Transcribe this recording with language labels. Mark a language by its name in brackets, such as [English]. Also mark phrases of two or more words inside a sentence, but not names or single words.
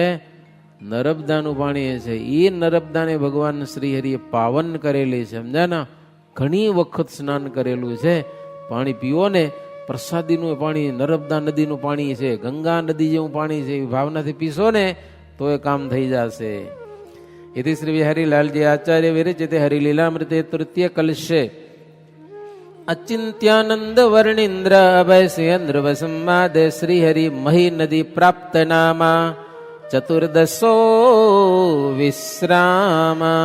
[Gujarati] નર્મદાનું પાણી છે. એ નર્મદાને ભગવાન શ્રી હરિએ પાવન કરેલી છે, સમજ્યા ને. ઘણી વખત સ્નાન કરેલું છે. પાણી પીવો ને, પ્રસાદીનું પાણી નર્મદા નદીનું પાણી છે, ગંગા નદી જેવું પાણી છે. એ ભાવનાથી પીશો ને તો એ કામ થઈ જશે. [Sanskrit] इति श्री हरिलालजी आचार्य विरचिते हरिलीलामृते तृतीय कलशे अचिंत्यानंद वर्णिंद्र अभय सिंद्र वसंवादे श्री हरि मही नदी प्राप्त नामा चतुर्दशो विश्राम.